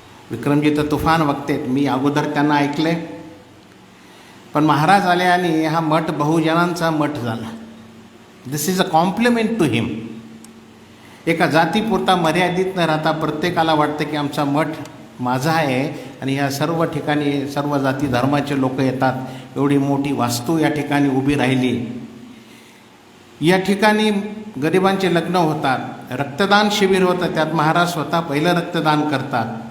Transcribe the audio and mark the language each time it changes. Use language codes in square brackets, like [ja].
[mr] विक्रमजी तर तुफान वक्तेत, मी अगोदर त्यांना ऐकले, पण महाराज आले आणि हा मठ बहुजनांचा मठ झाला. [en] This is a compliment to him. [mr] एका जातीपुरता मर्यादित न राहता प्रत्येकाला वाटतं की आमचा मठ माझा आहे आणि ह्या सर्व ठिकाणी सर्व जाती धर्माचे लोक येतात. एवढी मोठी वास्तू या ठिकाणी उभी राहिली. या ठिकाणी गरिबांचे लग्न होतात, रक्तदान शिबिर होतं, त्यात महाराज स्वतः पहिलं रक्तदान करतात.